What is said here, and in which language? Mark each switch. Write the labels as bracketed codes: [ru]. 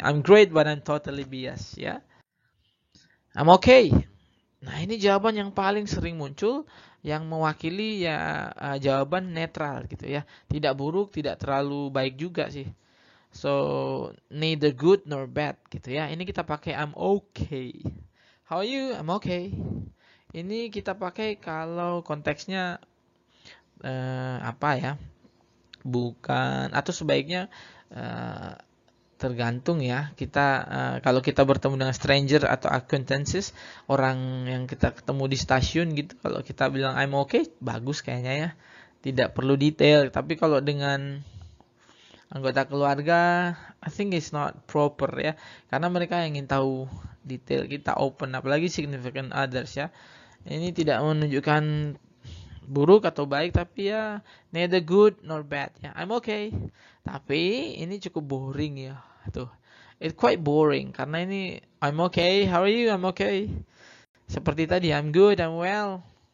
[en] I'm great but I'm totally biased ya. I'm okay. [id] Nah, ini jawaban yang paling sering muncul yang mewakili ya jawaban netral gitu ya. Tidak buruk, tidak terlalu baik juga sih. [en] So, neither good nor bad [id] gitu ya. Ini kita pakai [en] I'm okay. How are you? I'm okay. [id] Ini kita pakai kalau konteksnya apa ya? Bukan, atau sebaiknya tergantung ya. Kita kalau kita bertemu dengan stranger atau acquaintances, orang yang kita ketemu di stasiun gitu, kalau kita bilang [en] I'm okay, [id] bagus kayaknya ya. Tidak perlu detail. Tapi kalau dengan anggota keluarga, [en] I think it's not proper [id] ya. Karena mereka ingin tahu detail kita, open, apalagi significant others ya. Ini tidak menunjukkan buruk atau baik, tapi ya [en] neither good nor bad [id] ya. [en] I'm okay. [id] Tapi ini cukup boring ya. [en] Tuh. It's quite boring [id] karena ini [en] I'm okay. How are you? I'm okay. [id] Seperti tadi [en] I'm good, I'm well.